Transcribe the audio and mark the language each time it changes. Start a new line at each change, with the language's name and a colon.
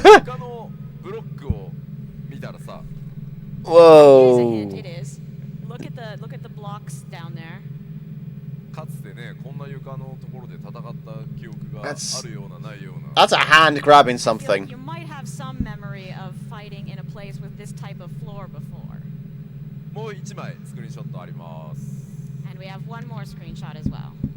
Japanese: 他のブロックを見たらさ。
English: It is a hint. Whoa. It is. Look at the blocks down there.
Japanese: かつてねこんな床のところで戦った記憶があるようなないような。
English: That's a hand grabbing I feel like something. you might have some memory of fighting in a place with this type of floor before.
Japanese: もう一枚スクリーンショットあります。
English: And we have one more screenshot as well.